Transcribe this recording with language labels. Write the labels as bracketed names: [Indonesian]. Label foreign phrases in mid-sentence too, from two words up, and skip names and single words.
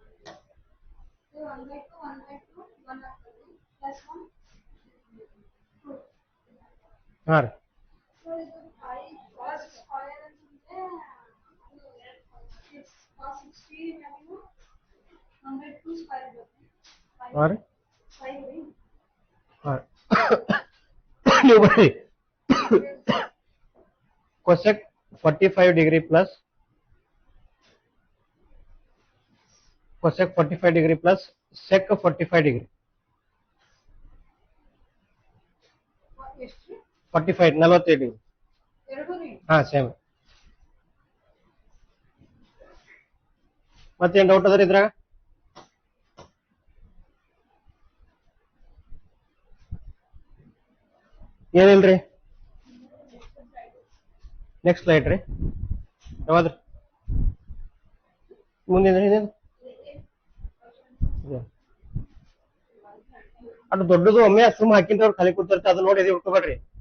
[Kannada] ಹಾ ರೀ ಹಾ ರೀ ಹಾ ನೀವು ಬರ್ರಿ [English] cosec 45 degree plus cosec 45 degree plus sec 45 degree 45 45 degree [Kannada] ಹಾ ಸೇಮ್ ಮತ್ತೇನ್ ಡೌಟ್ ಅದ್ರಿ ಇದ್ರಾಗ ಏನಿಲ್ರಿ [English] next slide [Kannada] ರೀ ಯಾವ್ದ್ರಿ ಮುಂದಿನ ಅದು ದೊಡ್ಡದು ಒಮ್ಮೆ ಸುಮ್ಮ ಹಾಕಿನ್ರಿ ಅವ್ರು ಖಾಲಿ ಕೂತಿರ್ತ ಅದು ನೋಡಿ ಇದು ಹುಡ್ಕೋಬೇಡ್ರಿ